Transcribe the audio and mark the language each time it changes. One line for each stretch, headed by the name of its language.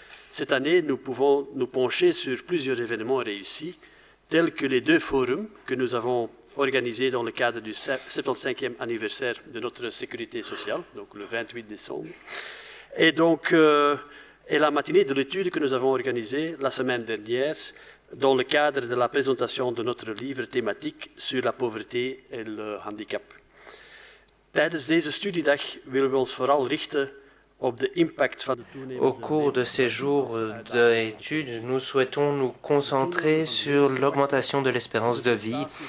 French: Cette année, nous pouvons nous pencher sur plusieurs événements réussis, tels que les 2 forums que nous avons organisés dans le cadre du 75e anniversaire de notre sécurité sociale, donc le 28 décembre, et la matinée de l'étude que nous avons organisée la semaine dernière dans le cadre de la présentation de notre livre thématique sur la pauvreté et le handicap.
Dutch: Tijdens deze studiedag willen we ons vooral richten op de impact van de toenemende...
French: Au cours de ces jours d'études, nous souhaitons nous concentrer sur l'augmentation de l'espérance de vie.